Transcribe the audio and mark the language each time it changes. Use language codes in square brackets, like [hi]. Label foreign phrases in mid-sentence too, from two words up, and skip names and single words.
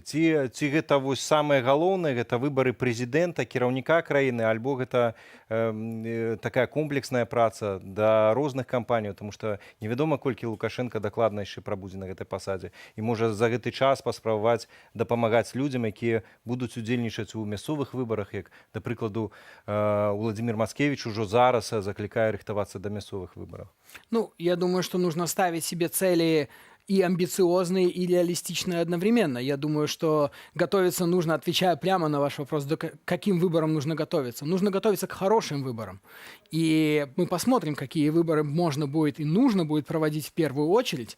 [be] Ці гэта вось самае галоўнае, гэта выбары прэзідэнта, кіраўніка краіны, альбо гэта такая комплексная праца да розных кампаній, тому што невядома, колькі Лукашенко дакладна яшчэ прабудзе на гэтай пасадзе. І можа за гэты час паспрабаваць дапамагаць людзям, якія будуць удзельнічаць у мясцовых выбарах, як, да прыкладу, Владимир Мацкевич ужо зараз закликая рыхтавацца до мясцовых выборов? [ru] Ну, я думаю, что нужно ставить себе цели и амбициозные, и реалистичные одновременно. Я думаю, что готовиться нужно, отвечая прямо на ваш вопрос, к каким выборам нужно готовиться. Нужно готовиться к хорошим выборам. И мы посмотрим, какие выборы можно будет и нужно будет проводить в первую очередь.